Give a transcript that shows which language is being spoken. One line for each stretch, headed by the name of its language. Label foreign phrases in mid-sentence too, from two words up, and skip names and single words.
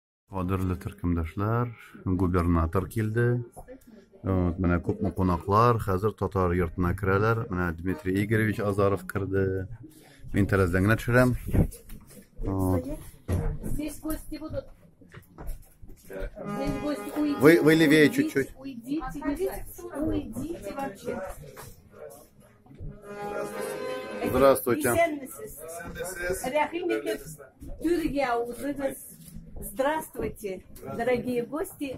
Tatar: Кадерле төркемдәшләр, губернатор килде. Менә күпме кунаклар, хәзер татар йортына керәләр. Менә Дмитрий Игоревич Азаров керде. Мин тәрәздән генә төшерәм.
Russian: Здесь гости будут. Здесь гости, уйдите. Вы левее чуть-чуть. Уйдите вообще. Здравствуйте. Здравствуйте, дорогие гости.